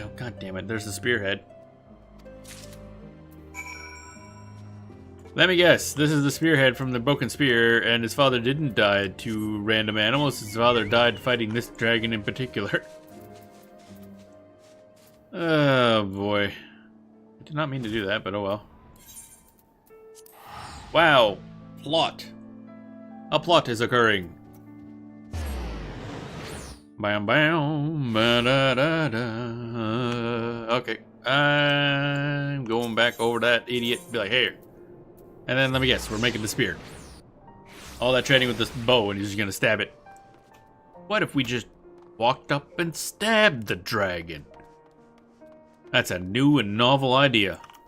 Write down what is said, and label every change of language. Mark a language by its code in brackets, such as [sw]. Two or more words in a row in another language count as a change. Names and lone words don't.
[en] Oh, god damn it, there's the spearhead. Let me guess, this is the spearhead from the broken spear, and his father didn't die to random animals. His father died fighting this dragon in particular. Oh boy. I did not mean to do that, but oh well. Wow. Plot. A plot is occurring. Bam bam ba da da da. Okay. I'm going back over that idiot. Be like, hey. And then let me guess, we're making the spear. All that training with this bow and he's just gonna stab it. What if we just walked up and stabbed the dragon? That's a new and novel idea.